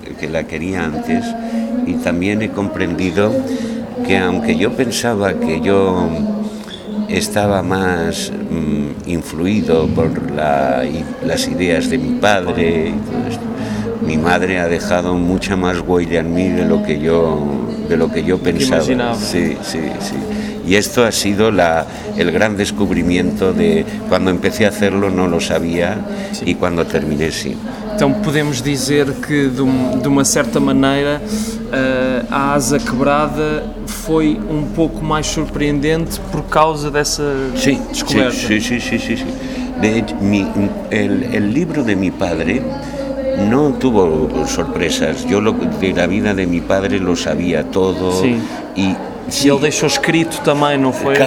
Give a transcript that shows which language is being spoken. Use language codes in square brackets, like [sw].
[es] la quería antes, y también he comprendido que aunque yo pensaba que yo estaba más influido por las ideas de mi padre y todo esto, mi madre ha dejado mucha más huella en mí de lo que yo pensaba. Sí. Y esto ha sido el gran descubrimiento de cuando empecé a hacerlo, no lo sabía, sí. Y cuando terminé, sí. [pt] Então podemos dizer que, de uma certa maneira, a asa quebrada foi um pouco mais surpreendente por causa dessa descoberta. Sim. [es] De hecho, el libro de mi padre no tuvo sorpresas. Yo de la vida de mi padre lo sabía todo. Sí. Y él dejó escrito también, ¿no fue?